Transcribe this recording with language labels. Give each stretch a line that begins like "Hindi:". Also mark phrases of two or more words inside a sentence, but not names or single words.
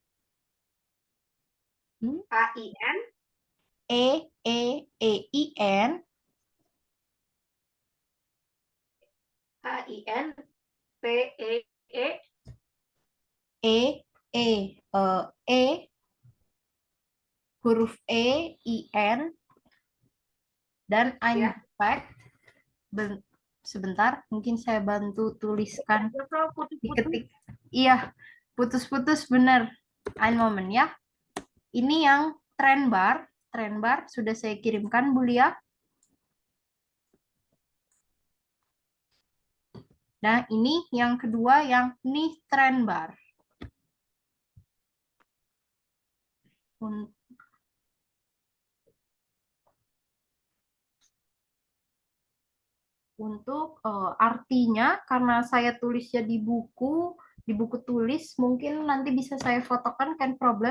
Indonesian: hmm, A I N EEIN A I N P E E E huruf EIN dan ya. eingepackt. Sebentar, mungkin saya bantu tuliskan, Ya, Bro, putus-putus. diketik. Iya, putus-putus benar.
German: Ein moment
Indonesian: ya. Ini yang trend bar sudah saya kirimkan, Bu Lia. Nah, ini yang kedua yang nih trend bar. Untuk artinya, karena saya tulisnya di buku tulis, mungkin nanti bisa saya fotokan, kan problem?